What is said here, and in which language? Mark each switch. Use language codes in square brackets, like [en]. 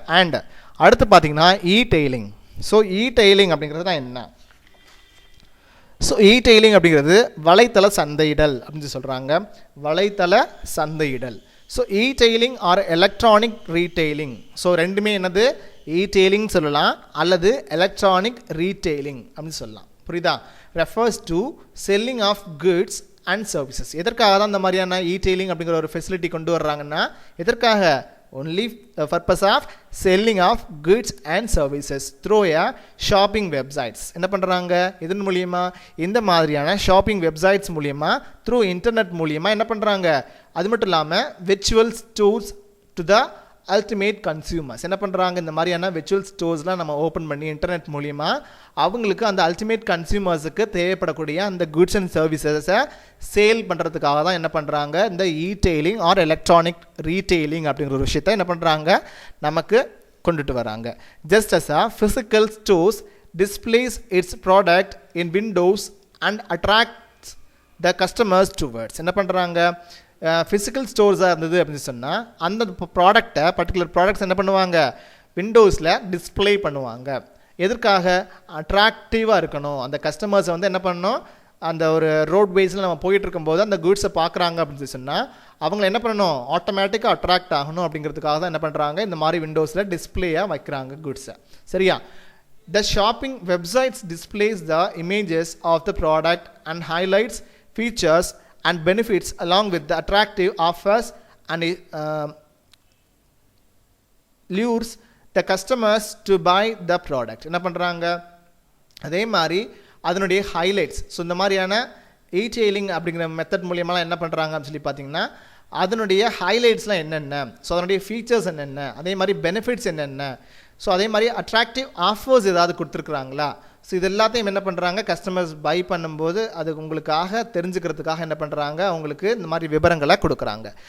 [ta] And அடுத்து பார்த்தீங்கன்னா டெய்லிங். So டெய்லிங் அப்படிங்கிறது தான் என்ன, ஸோ டெய்லிங் அப்படிங்கிறது வலைத்தள சந்தையிடல் அப்படின்னு சொல்கிறாங்க. வலைத்தள சந்தையிடல். [en] So tailing or electronic retailing. [ta] ஸோ ரெண்டுமே என்னது, டெய்லிங் சொல்லலாம் அல்லது எலக்ட்ரானிக் ரீடெய்லிங் அப்படின்னு சொல்லலாம். புரியுதா? [en] Refers to selling of goods and services. [ta] எதற்காக தான் இந்த மாதிரியான டெய்லிங் அப்படிங்கிற ஒரு ஃபெசிலிட்டி கொண்டு வர்றாங்கன்னா, எதற்காக, [en] only purpose of selling of goods and services through a shopping websites. [ta] என்ன பண்ணுறாங்க, இதன் மூலியமா இந்த மாதிரியான ஷாப்பிங் வெப்சைட்ஸ் மூலியமா த்ரூ இன்டர்நெட் மூலியமா என்ன பண்ணுறாங்க, அது மட்டும் இல்லாமல் [en] Virtual stores to the ultimate consumers. [ta] என்ன பண்ணுறாங்க, இந்த மாதிரியான விர்ச்சுவல் ஸ்டோர்ஸ்லாம் நம்ம ஓப்பன் பண்ணி இன்டர்நெட் மூலிமா அவங்களுக்கு அந்த அல்டிமேட் கன்சியூமர்ஸுக்கு தேவைப்படக்கூடிய அந்த குட்ஸ் அண்ட் சர்வீசஸை சேல் பண்ணுறதுக்காக தான் என்ன பண்ணுறாங்க, இந்த டெய்லிங் ஆர் எலக்ட்ரானிக் ரீடெய்லிங் அப்படிங்கிற ஒரு விஷயத்தை என்ன பண்ணுறாங்க, நமக்கு கொண்டுட்டு வராங்க. [en] Just as a physical stores displays its product in windows and attracts the customers towards. [ta] என்ன பண்ணுறாங்க, ஃபிசிக்கல் ஸ்டோர்ஸாக இருந்தது அப்படின்னு சொன்னால் அந்த ப்ராடக்டை, பர்டிகுலர் ப்ராடக்ட்ஸ் என்ன பண்ணுவாங்க, விண்டோஸில் டிஸ்பிளே பண்ணுவாங்க. எதற்காக, அட்ராக்டிவாக இருக்கணும், அந்த கஸ்டமர்ஸை வந்து என்ன பண்ணணும், அந்த ஒரு ரோட்வேஸில் நம்ம போயிட்டு இருக்கும்போது அந்த குட்ஸை பார்க்குறாங்க அப்படின்னு சொன்னால் அவங்கள என்ன பண்ணணும், ஆட்டோமேட்டிக்காக அட்ராக்ட் ஆகணும் அப்படிங்கிறதுக்காக தான் என்ன பண்ணுறாங்க, இந்த மாதிரி விண்டோஸில் டிஸ்பிளேயாக வைக்கிறாங்க குட்ஸை. சரியா? [en] The shopping websites displays the images of the product and highlights features and benefits along with the attractive offers and lures the customers to buy the product. [ta] என்ன பண்ணுறாங்க, அதே மாதிரி அதனுடைய ஹைலைட்ஸ். ஸோ இந்த மாதிரியான டெய்லிங் அப்படிங்கிற மெத்தட் மூலியமாக என்ன பண்ணுறாங்க அப்படின்னு சொல்லி பார்த்தீங்கன்னா, அதனுடைய ஹைலைட்ஸ்லாம் என்னென்ன, ஸோ அதனுடைய ஃபீச்சர்ஸ் என்னென்ன, அதே மாதிரி பெனிஃபிட்ஸ் என்னென்ன, ஸோ அதே மாதிரி அட்ராக்டிவ் ஆஃபர்ஸ் ஏதாவது கொடுத்துருக்குறாங்களா, ஸோ இது எல்லாத்தையும் என்ன பண்ணுறாங்க, கஸ்டமர்ஸ் பை பண்ணும்போது அது உங்களுக்காக தெரிஞ்சுக்கிறதுக்காக என்ன பண்ணுறாங்க, அவங்களுக்கு இந்த மாதிரி விவரங்களை கொடுக்குறாங்க.